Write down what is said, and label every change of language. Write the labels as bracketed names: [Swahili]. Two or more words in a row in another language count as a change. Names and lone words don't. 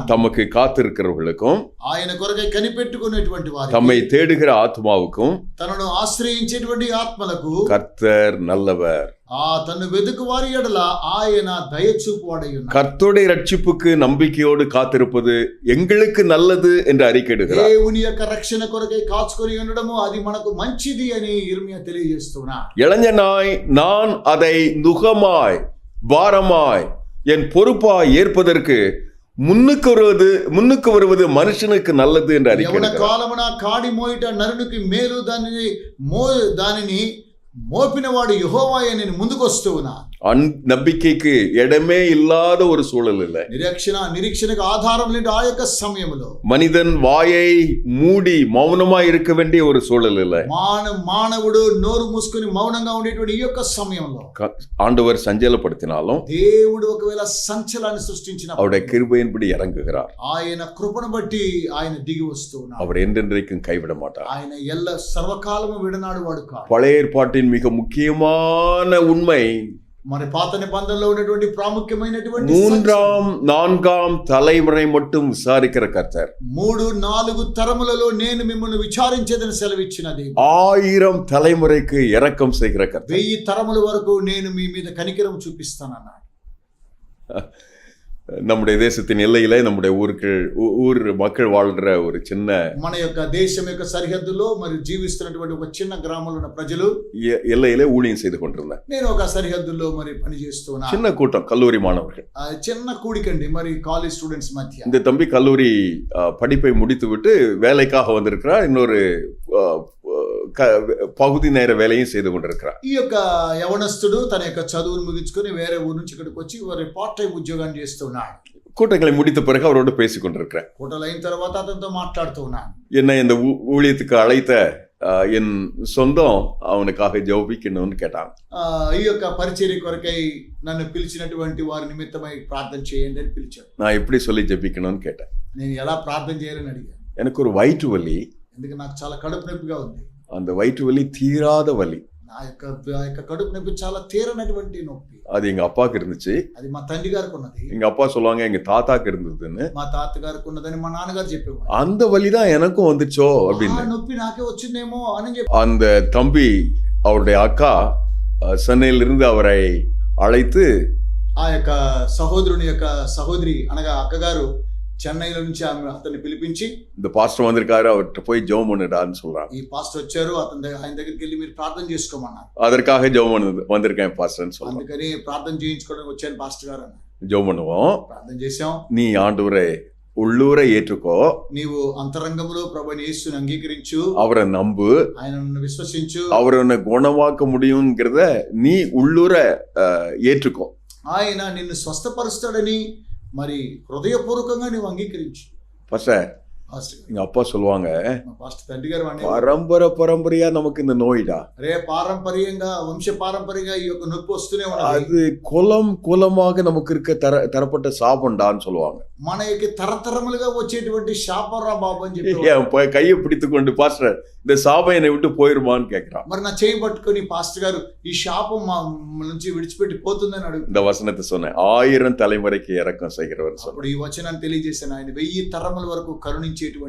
[Tamil] தமக்கு காத்திருக்கிறவர்களுக்கும், [Telugu] ఆయన కొరకై కనిపెట్టుకునేటువంటి వారికి, [Tamil] தம்மை தேடுகிற ஆத்மாவுக்கும் [Telugu] తనను ఆశ్రయించేటువంటి ఆత్మలకు [Tamil] கர்த்தர் நல்லவர். [Telugu] తను వెతుకు వారి ఎడల ఆయన దయచూపువాడై ఉన్నాడు. [Tamil] கர்த்தருடைய ரட்சிப்புக்கு நம்பிக்கையோடு காத்திருப்பது எங்களுக்கு நல்லது என்று அறிக்கையிடுகிறார். [Telugu] దేవుని యొక్క రక్షణ కొరకై కాచుకొని ఉండడము అది మనకు మంచిది అని ఇర్మియా తెలియజేస్తున్నాడు. [Tamil] இளைஞனாய் நான் அதை நுகமாய் பாரமாய் என் பொறுப்பாய் ஏற்பதற்கு முன்னுக்கு வருவது மனுஷனுக்கு நல்லது என்று [Telugu] యవన [Tamil] அறிக்கை [Telugu] కాలమున కాడి మోయిట నరునికి మేలు దానిని మోపినవాడు యెహోవాయే నేను ముందుకు వస్తూ ఉన్నా. [Tamil] நம்பிக்கைக்கு இடமே இல்லாத ஒரு சூழல் இல்லை. [Telugu] నిరీక్షణకు ఆధారం లేని ఆ యొక్క సమయంలో [Tamil] மனிதன் வாயை மூடி மௌனமா இருக்க வேண்டிய ஒரு சூழல் இல்லை. [Telugu] మానవుడు నోరు మూసుకొని మౌనంగా ఉండేటువంటి ఈ యొక్క సమయంలో [Tamil] ஆண்டவர் சஞ்சலப்படுத்தினாலும் [Telugu] దేవుడు ఒకవేళ సంచలనాన్ని సృష్టించిన [Tamil] அவருடைய கிருபையின்படி இறங்குகிறார். [Telugu] ఆయన కృపను బట్టి ఆయన దిగి వస్తూ ఉన్నాడు. [Tamil] அவர் என்றென்றைக்கும் கைவிட மாட்டார். [Telugu] ఆయన ఎల్ల సర్వకాలము విడనాడు వాడు కాదు. [Tamil] பழைய ஏற்பாட்டின் மிக முக்கியமான உண்மை [Telugu] మరి పాత నిబంధనలో ఉన్నటువంటి ప్రాముఖ్యమైనటువంటి [Tamil] 3-4 தலைமுறை மட்டும் விசாரிக்கிற கர்த்தர் [Telugu] 3-4 తరములలో నేను మిమ్మల్ని విచారించేదని సెలవిచ్చినది. [Tamil] 1000 தலைமுறைக்கு இரக்கம் செய்கிற கர்த்தர். [Telugu] 1000 తరముల వరకు నేను మీ మీద కనికరం చూపిస్తానన్నాడు. [Tamil] நம்முடைய தேசத்தின் எல்லையில நம்முடைய ஊர் மக்கள் வாழ்ற ஒரு சின்ன [Telugu] మన యొక్క దేశం యొక్క సరిహద్దులో మరి జీవిస్తున్నటువంటి ఒక చిన్న గ్రామంలో ఉన్న ప్రజలు [Tamil] எல்லையில ஊழியம் செய்து கொண்டிருந்தேன். [Telugu] నేను ఒక సరిహద్దులో మరి పని చేస్తున్నా. [Tamil] சின்ன கூட்டம் கல்லூரி மாணவர்கள். [Telugu] చిన్న కూడికండి మరి [English] college students [Telugu] మధ్య. [Tamil] இந்த தம்பி கல்லூரி படிப்பை முடித்துவிட்டு வேலைக்காக வந்திருக்கிறார். இன்னொரு பகுதி நேர வேலையும் செய்து கொண்டிருக்கிறார். [Telugu] ఈ యొక్క యవనస్తుడు తన యొక్క చదువును ముగించుకొని వేరే ఊరు నుంచి ఇక్కడికి వచ్చి వారి [English] part time [Telugu] ఉద్యోగాన్ని చేస్తున్నాడు. [Tamil] கூட்டங்களை முடித்த பிறகு அவரோடு பேசிக் கொண்டிருக்கிறேன். [Telugu] కూటలు అయిన తర్వాత అతనితో మాట్లాడుతూ ఉన్నాను. [Tamil] என்னை இந்த ஊழியத்துக்கு அழைத்த என் சொந்தம் அவனுக்காக ஜெபிக்கணும்னு கேட்டாங்க. [Telugu] ఈ యొక్క పరిచర్య కొరకై నన్ను పిలిచినటువంటి వారి నిమిత్తమై ప్రార్థన చేయండి అని పిలిచారు. [Tamil] நான் எப்படி சொல்லி ஜெபிக்கணும்னு கேட்டேன். [Telugu] నేను ఎలా ప్రార్థన చేయాలని అడిగాను. [Tamil] எனக்கு ஒரு வயிற்று வலி. [Telugu] ఎందుకంటే నాకు చాలా కడుపు నొప్పిగా ఉంది. [Tamil] அந்த வயிற்று வலி தீராத வலி. [Telugu] నా యొక్క కడుపు నొప్పి చాలా తీరనటువంటి నొప్పి. [Tamil] அது எங்க అப்பாకి இருந்துச்சு. [Telugu] అది మా తండ్రి గారికి ఉన్నది. [Tamil] எங்க அப்பா சொல்லுவாங்க எங்க தாத்தாக்கு இருந்ததுன்னு. [Telugu] మా తాతగారికి ఉన్నదని మా నాన్నగారు చెప్పేవారు. [Tamil] அந்த வலி தான் எனக்கும் வந்துச்சோ அப்படின்னு. [Telugu] నొప్పి నాకే వచ్చిందేమో అని చెప్పి [Tamil] அந்த தம்பி அவருடைய அக்கா சென்னையிலிருந்து அவரை அழைத்து [Telugu] ఆ యొక్క సహోదరుని యొక్క సహోదరి అనగా అక్కగారు చెన్నైలో నుంచి అతన్ని పిలిపించి [Tamil] இந்த பாஸ்டர் வந்திருக்காரு அவர்கிட்ட போய் ஜெபம் பண்ணுடான்னு சொல்றாங்க. [Telugu] ఈ పాస్టర్ వచ్చారు ఆయన దగ్గరికి వెళ్ళి మీరు ప్రార్థన చేసుకోమన్నారు. [Tamil] அதற்காக ஜெபம் வந்திருக்கேன் பாஸ்டர்னு சொல்றாங்க. [Telugu] అందుకని ప్రార్థన చేయించుకోవడానికి వచ్చాను పాస్టర్ గారు అన్నారు. [Tamil] ஜெபம் பண்ணுவோம். [Telugu] ప్రార్థన చేసాం. [Tamil] நீ ஆண்டவரை உள்ளூரை ஏற்றுக்கோ. [Telugu] నీవు అంతరంగంలో ప్రభువైన యేసుని అంగీకరించు. [Tamil] அவரை நம்பு. [Telugu] ఆయనను విశ్వసించు. [Tamil] அவர் உன்னை குணமாக்க முடியும்ங்கிறத நீ உள்ளூரை ஏற்றுக்கோ. [Telugu] ఆయన నిన్ను స్వస్థపరుస్తాడని మరి హృదయపూర్వకంగా నువ్వు అంగీకరించు. [Tamil] பாஸ்டர் எங்க அப்பா சொல்லுவாங்க [Telugu] పాస్టర్ తండ్రి గారు [Tamil] பரம்பரையா நமக்கு இந்த நோய்டா. [Telugu] అరే పారంపర్యంగా వంశ పారంపర్యంగా ఈ యొక్క నొప్పి వస్తూనే ఉన్నది. [Tamil] அது குலமாக நமக்கு இருக்க தரப்பட்ட சாபம்டான்னு சொல்லுவாங்க. [Telugu] మనకి తరతరములుగా వచ్చేటువంటి శాపరా బాబు అని చెప్పి [Tamil] கையை பிடித்து கொண்டு பாஸ்டர் இந்த சாபம் என்னை விட்டு போயிருமான்னு கேட்கிறான். [Telugu] మరి నా చేయి పట్టుకొని పాస్టర్ గారు ఈ శాపం మా నుంచి విడిచిపెట్టి పోతుందని అడుగు. [Tamil] இந்த వచనத்தை சொன்னேன். 1000 தலைமுறைக்கு இரக்கம் செய்கிறவர் சொன்னார். [Telugu] అప్పుడు ఈ వచనాన్ని తెలియజేశాను. ఆయన 1000 తరముల వరకు కరుణించేటువంటి.